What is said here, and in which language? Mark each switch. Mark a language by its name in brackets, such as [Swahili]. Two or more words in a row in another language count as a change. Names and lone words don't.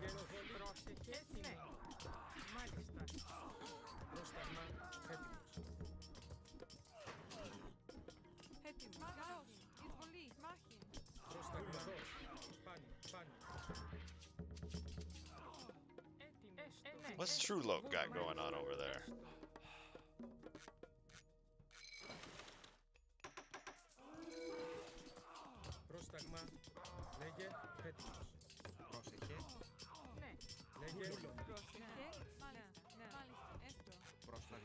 [Greek] Πρόσεχε. Έτοιμη. Μάλιστα. Πρόσταγμα. Έτοιμος. Έτοιμη. Χάος. Εισβολή. Μάχη. Πρόσταγμα. Πάνω. Έτοιμη. Ναι. [English] What's True Loke got going on over there? [Greek] Πρόσταγμα. Λέγε. Έτοιμος. Πρόσεχε. Ναι. Λέγε. Πρόσεχε. Μάλιστα. Έστω. Πρόσταγμα.